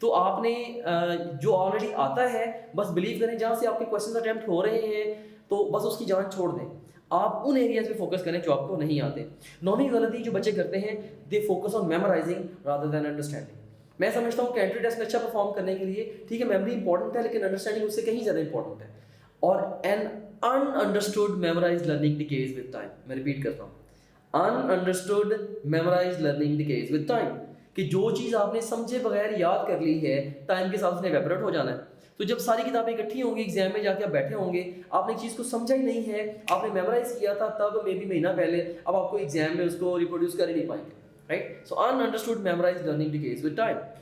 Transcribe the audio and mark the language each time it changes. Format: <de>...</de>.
<ur>تو آپ نے جو آلریڈی آتا ہے بس بلیو کریں, جہاں سے آپ کے کویشچنز اٹیمپٹ ہو رہے ہیں تو بس اس کی جان چھوڑ دیں, آپ ان ایریاز پہ فوکس کریں جو آپ کو نہیں آتے. 9ویں غلطی جو بچے کرتے ہیں</ur> <en>They focus on memorizing rather than understanding.</en> <ur>میں سمجھتا ہوں کہ انٹری ٹیسٹ میں اچھا پرفارم کرنے کے لیے ٹھیک ہے میموری امپورٹنٹ ہے لیکن انڈرسٹینڈنگ اس سے کہیں زیادہ امپورٹنٹ ہے.</ur> <en>اور an ununderstood memorized learning decays with time.</en> <ur>میں ریپیٹ کرتا ہوں,</ur> <en>ununderstood memorized learning decays with time.</en> <ur>کہ جو چیز آپ نے سمجھے بغیر یاد کر لی ہے ٹائم کے ساتھ اس نے ایویپوریٹ ہو جانا ہے. تو جب ساری کتابیں اکٹھی ہوں گی ایگزام میں جا کے آپ بیٹھے ہوں گے, آپ نے چیز کو سمجھا ہی نہیں ہے, آپ نے میمورائز کیا تھا تب مے بی مہینہ پہلے, اب آپ کو ایگزام میں اس کو ریپروڈیوس کر ہی نہیں پائیں گے, right. So</ur> <en>ununderstood memorized learning decays with time.</en>